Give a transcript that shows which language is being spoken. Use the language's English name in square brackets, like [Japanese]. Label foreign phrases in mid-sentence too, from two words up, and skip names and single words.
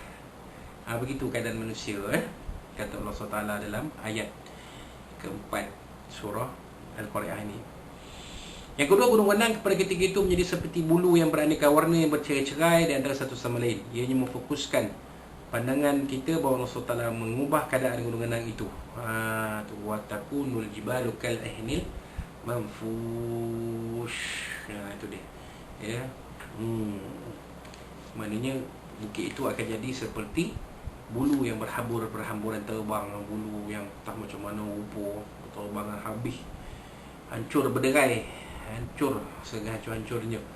[Malay] Begitu keadaan manusia, kata Allah SWT dalam ayat keempat surah Al-Qari'ah ini. Yang kedua, gunung Wenang pada ketika itu menjadi seperti bulu yang beraneka warna yang bercerai-cerai di antara satu sama lain. Ianya memfokuskan pandangan kita bahawa Allah SWT mengubah keadaan gunung Wenang itu. [Arabic] وتكون الجبال كالعهن المنفوش. [Malay] Itu dia. Maknanya bukit itu akan jadi seperti bulu yang berhamburan terbang, bulu yang tak macam mana rupa, terbangan habis, hancur berderai, hancur sehancur-hancurnya.